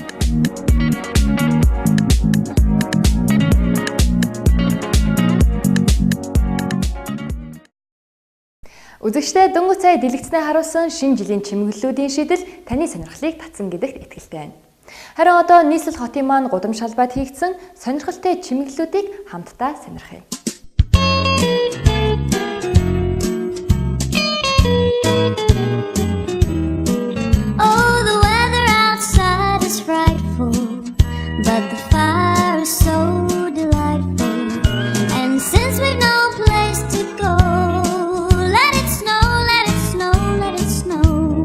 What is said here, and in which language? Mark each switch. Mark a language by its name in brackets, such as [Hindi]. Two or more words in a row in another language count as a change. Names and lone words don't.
[Mongolian] Үзэгчдээ дөнгөж сая дэлгэцнээ харуулсан шинэ жилийн чимэглэлүүдийн шийдэл таны сонирхлыг татсан гэдэгт итгэлтэй байна. Харин одоо нийслэл хотын маань гудамж шалбайд хийгдсэн сонирхолтой чимэглэлүүдийг хамтдаа сонирхъя. [English] Oh, the weather outside is frightful, but the fire is so delightful. And since we've no place to go, let it snow, let it snow, let it snow.